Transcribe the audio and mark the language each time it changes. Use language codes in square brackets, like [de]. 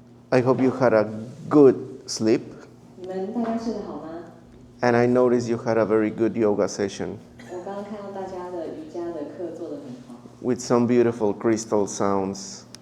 [en] I hope you had a good sleep. [zh] 你们大家睡得好吗？ [en] And I noticed you had a very good yoga session. [zh] 我刚刚看到大家的瑜伽的课做得很好。 [en] With some beautiful crystal sounds.